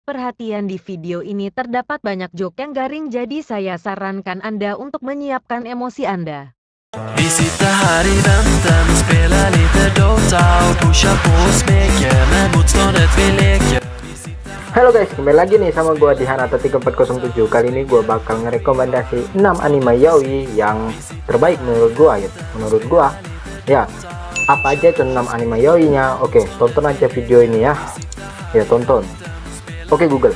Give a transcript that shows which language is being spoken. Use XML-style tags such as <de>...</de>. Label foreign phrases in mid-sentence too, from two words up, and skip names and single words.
<id>perhatian di video ini terdapat banyak joke yang garing, jadi saya sarankan Anda untuk menyiapkan emosi Anda.</id> <sv>Vi sitter här i väntan och spelar lite Dota och pushar på och smeker med motståndet vi leker.</sv> <id>Halo guys, kembali lagi nih sama gua di Hanato 3407. Kali ini gua bakal ngerekomendasi 6 anime yaoi yang terbaik menurut gua ya. Menurut gua ya, apa aja itu 6 anime yaoi-nya? Oke, tonton aja video ini ya. Ya, tonton. Oke, Google.</id>